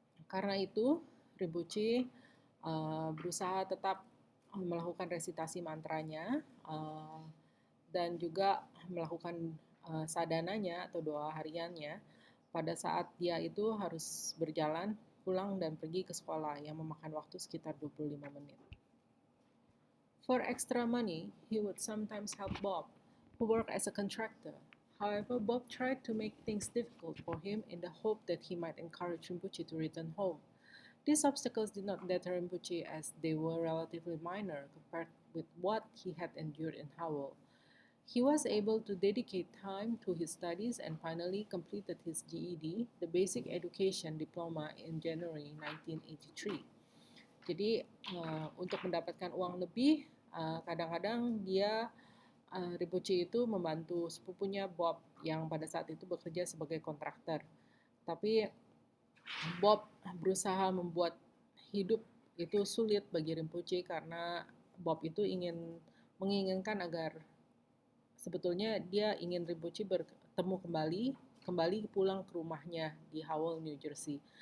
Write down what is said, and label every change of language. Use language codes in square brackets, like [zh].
[id] Karena itu, Rinpoche berusaha tetap melakukan resitasi mantranya dan juga melakukan sadananya atau doa hariannya pada saat dia itu harus berjalan pulang dan pergi ke sekolah yang memakan waktu sekitar 25 menit. [en] For extra money, he would sometimes help Bob, who worked as a contractor. However, Bob tried to make things difficult for him in the hope that he might encourage Rinpoche to return home. These obstacles did not deter Rinpoche as they were relatively minor compared with what he had endured in Howell. He was able to dedicate time to his studies and finally completed his GED, the Basic Education Diploma, in January 1983. [id] Jadi untuk mendapatkan uang lebih, kadang-kadang dia Rinpoche itu membantu sepupunya Bob yang pada saat itu bekerja sebagai kontraktor. Tapi Bob berusaha membuat hidup itu sulit bagi Rinpoche karena Bob itu menginginkan agar sebetulnya dia ingin Rinpoche bertemu kembali pulang ke rumahnya di Howell, New Jersey.